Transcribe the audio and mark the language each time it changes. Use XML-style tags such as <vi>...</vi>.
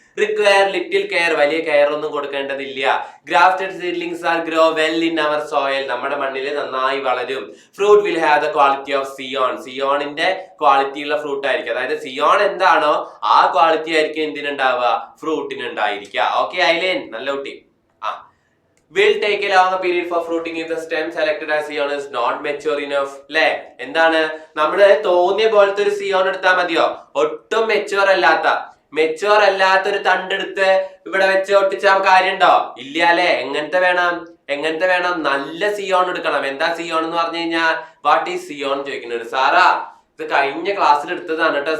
<en>require little care,</en> <ml>വലിയ care ഒന്നും കൊടുക്കേണ്ടതില്ല.</ml> <en>grafted seedlings are grow well in our soil,</en> <ml>നമ്മുടെ മണ്ണിൽ നന്നായി വളരും.</ml> <en>fruit will have the quality of scion,</en> <ml>സിയോണിന്റെ quality ഉള്ള ഫ്രൂട്ട് ആയിരിക്കും. അതായത് സിയോൺ എന്താണോ ആ ക്വാളിറ്റി ആയിരിക്കും എന്തിനുണ്ടാവുക, ഫ്രൂട്ടിന് ഉണ്ടായിരിക്കുക. ഓക്കെ ഐലേൻ, നല്ല കുട്ടി.</ml> <en>Will take a longer period for fruiting if the stem selected as scion is not mature enough.</en> <ml>ല്ലേ, എന്താണ് നമ്മള് തോന്നിയ പോലത്തെ ഒരു സിയോൺ എടുത്താൽ മതിയോ? ഒട്ടും മെച്ചുവർ അല്ലാത്ത ഒരു തണ്ടെടുത്ത് ഇവിടെ വെച്ച് ഒട്ടിച്ചാൽ കാര്യമുണ്ടോ? ഇല്ല അല്ലെ. എങ്ങനത്തെ വേണം? നല്ല സിയോൺ എടുക്കണം. എന്താ സിയോൺ എന്ന് പറഞ്ഞു കഴിഞ്ഞാൽ</ml> <en>what is scion</en> <ml>ചോദിക്കുന്നത്. സാറാ ഇത് കഴിഞ്ഞ ക്ലാസ്സിൽ എടുത്തതാണ് കേട്ടോ.</ml>